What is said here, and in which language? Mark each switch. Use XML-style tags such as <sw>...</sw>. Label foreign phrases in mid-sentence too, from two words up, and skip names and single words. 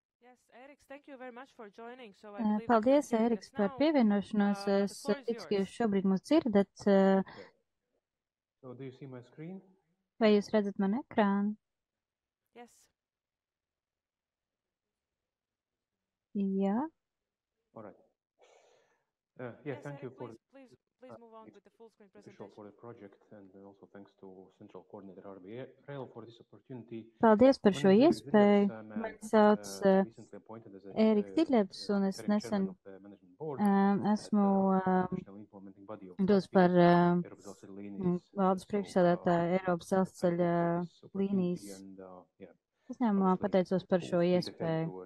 <lv>Paldies, Ēriks, par pievienošanos. Es ticu, ka jūs šobrīd mūs dzirdat. Vai jūs redzat manu ekrānu? Jā.</lv> <en>Thank you for please move on with the full screen presentation for the project, and also thanks to Central Coordinator RBRail for this opportunity.</en> <lv>Paldies par šo iespēju. Mani sauc Ēriks Diļevs, un es nesen esmu dos par valdes priekšsēdētāju Eiropas dzelzceļa līnijas uzņēmumā, pateicos par šo iespēju.</lv>